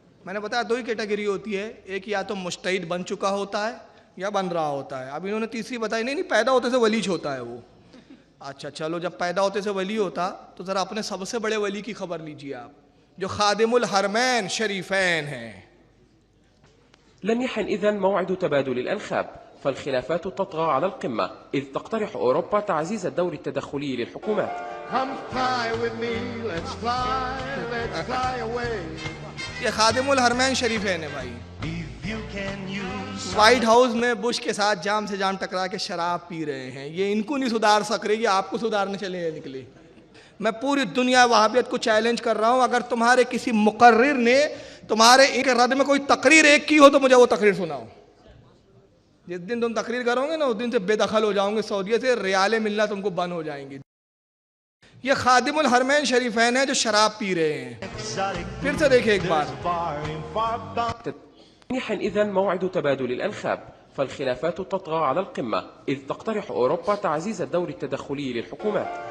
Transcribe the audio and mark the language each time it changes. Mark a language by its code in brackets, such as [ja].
[hi] मैंने बताया दो ही कैटेगरी होती है, एक या तो मुज्तहिद बन चुका होता है या बन रहा होता है। अब इन्होंने तीसरी बताई, नहीं पैदा होते से वलीज होता है वो। अच्छा चलो, जब पैदा होते से वली होता तो ज़रा अपने सबसे बड़े वली की खबर लीजिए आप, जो खादिमुल हरमैन शरीफैन हैं। [ar] لم يحن إذن موعد تبادل الأنخاب، فالخلافات تطغى على القمة إذ تقترح أوروبا تعزيز الدور التدخلي للحكومات. [hi] ये खादिमुल हरमैन शरीफैन है भाई। व्हाइट हाउस में बुश के साथ जाम से जाम टकरा के शराब पी रहे हैं। ये इनको नहीं सुधार सक रही, आपको सुधारने चले निकले। मैं पूरी दुनिया वहाबियत को चैलेंज कर रहा हूं, अगर तुम्हारे किसी मुकर्रिर ने तुम्हारे इनके रद्द में कोई तकरीर एक की हो तो मुझे वो तकरीर सुनाओ। जिस दिन तुम तकरीर करोगे ना उस दिन से बेदखल हो जाओगे, सऊदीया से रियाले मिलना तुमको बंद हो जाएंगी। ये खादिमुल हरमैन शरीफैन है जो शराब पी रहे हैं। फिर से देखिए एक बार। [ar] يحن إذن موعد تبادل الأنخاب، فالخلافات تطغى على القمة إذ تقترح أوروبا تعزيز الدور التدخلي للحكومات.